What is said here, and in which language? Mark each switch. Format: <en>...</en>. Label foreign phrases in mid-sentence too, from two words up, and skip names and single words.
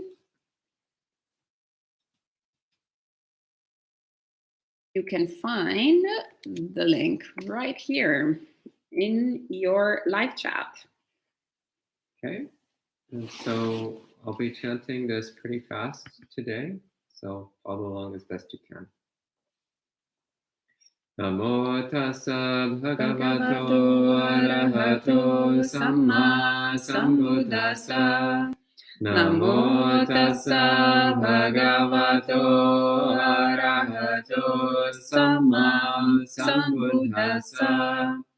<en>You can find the link right here in your live chat. Okay. And so I'll be chanting this pretty fast today, so follow along as best you can.</en> <pi>Namo tassa bhagavato arahato samma sambuddhassa. Namo tassa bhagavato arahato samma sambuddhassa.</pi>